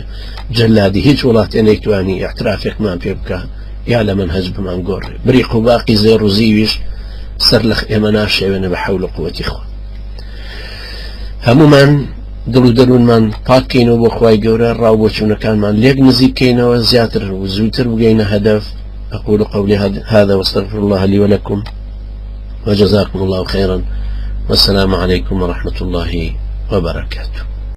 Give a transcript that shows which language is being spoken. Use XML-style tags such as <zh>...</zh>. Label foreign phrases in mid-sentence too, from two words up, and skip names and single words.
<ckb>جەلادی هیچ وڵاتێ نەیتوانی احترافێکمان پێ بکە یا لە منهەج بمان گۆڕێ بریق و باقی زێڕ و زیویش سەر لە ئێمە ناشێوێنە بە حەول و قووەتی خوا هەمومان دڵ و دەروونمان پاککەینەوە بۆ خوای گەورە ڕاو بۆچوونەکانمان لێک نزیککەینەوە زیاتر و زووتر بگەینە هەدەف</ckb> <ar>أقول قولي هذا واستغفر الله لي ولكم وجزاكم الله خيرا والسلام عليكم ورحمة الله وبركاته.</ar>